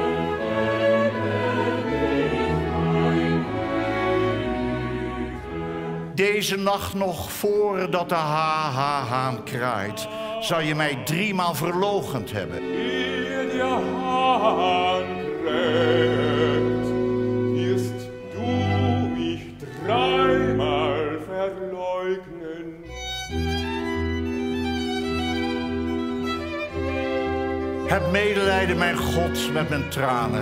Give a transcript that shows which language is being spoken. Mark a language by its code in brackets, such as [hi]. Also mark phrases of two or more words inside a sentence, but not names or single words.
[nl] Deze nacht nog voordat de haan kraait, zou je mij 3 maal verloochend hebben. Eer de haan [de] kräht, wirst du mich 3 Mal verleugnen. [nl] Heb medelijden, mijn God, met mijn tranen.